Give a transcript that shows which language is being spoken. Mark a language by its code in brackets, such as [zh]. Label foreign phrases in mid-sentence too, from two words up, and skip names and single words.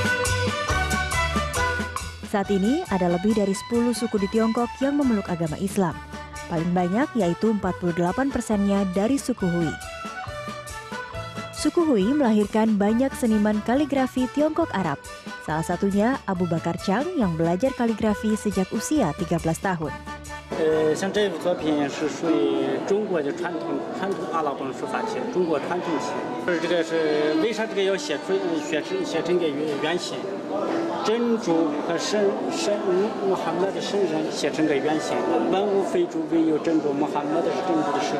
[id] Saat ini ada lebih dari 10 suku di Tiongkok yang memeluk agama Islam. Paling banyak yaitu 48%-nya dari suku Hui. Suku Hui melahirkan banyak seniman kaligrafi Tiongkok Arab. Salah satunya Abu Bakar Chang yang belajar kaligrafi sejak usia 13 tahun. [zh] 像这幅作品是属于中国的传统阿拉伯书法体，中国传统体。这个是为啥这个要写成个圆形？真主和穆罕默德圣人写成个圆形，万物非主唯有真主，穆罕默德是真主的使者。